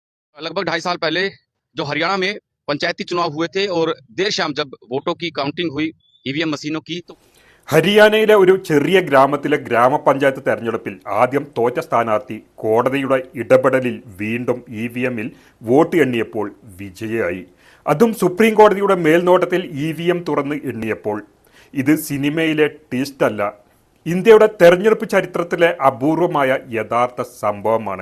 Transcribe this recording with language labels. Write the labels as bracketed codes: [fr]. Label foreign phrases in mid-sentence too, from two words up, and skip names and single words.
[hi] लगभग 2.5 साल पहले जो हरियाणा में पंचायती चुनाव हुए थे और देर शाम जब वोटों की काउंटिंग हुई ईवीएम मशीनों की तो [ml] ഹരിയാനയിലെ ഒരു ചെറിയ ഗ്രാമത്തിലെ ഗ്രാമപഞ്ചായത്ത് തെരഞ്ഞെടുപ്പിൽ ആദ്യം തോറ്റ സ്ഥാനാർത്ഥി കോടതിയുടെ ഇടപെടലിൽ വീണ്ടും ഇ.വി.എമ്മിൽ വോട്ട് എണ്ണിയപ്പോൾ വിജയിയായി. അതും സുപ്രീം കോടതിയുടെ മേൽനോട്ടത്തിൽ ഇ.വി.എം തുറന്ന് എണ്ണിയപ്പോൾ. ഇത് സിനിമയിലെ ട്വിസ്റ്റ് അല്ല, ഇന്ത്യയുടെ തെരഞ്ഞെടുപ്പ് ചരിത്രത്തിലെ അപൂർവമായ യഥാർത്ഥ സംഭവമാണ്.